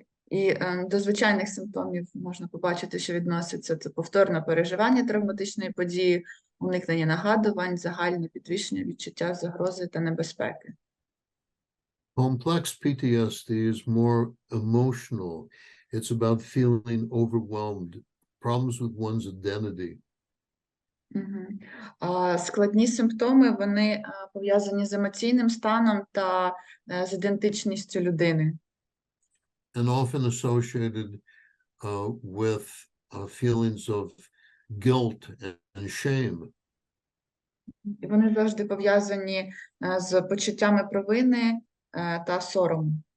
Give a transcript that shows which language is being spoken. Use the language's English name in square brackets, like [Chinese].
[Ukrainian] І до звичайних симптомів можна побачити, що відноситься це повторне переживання травматичної події, уникнення нагадувань, загальне підвищення відчуття загрози та небезпеки. [English] Complex PTSD is more emotional. It's about feeling overwhelmed, problems with one's identity. [Ukrainian] Складні симптоми, вони пов'язані з емоційним станом та з ідентичністю людини. [English] And often associated with feelings of guilt and shame. [Ukrainian] І вони завжди пов'язані з почуттями провини та сорому.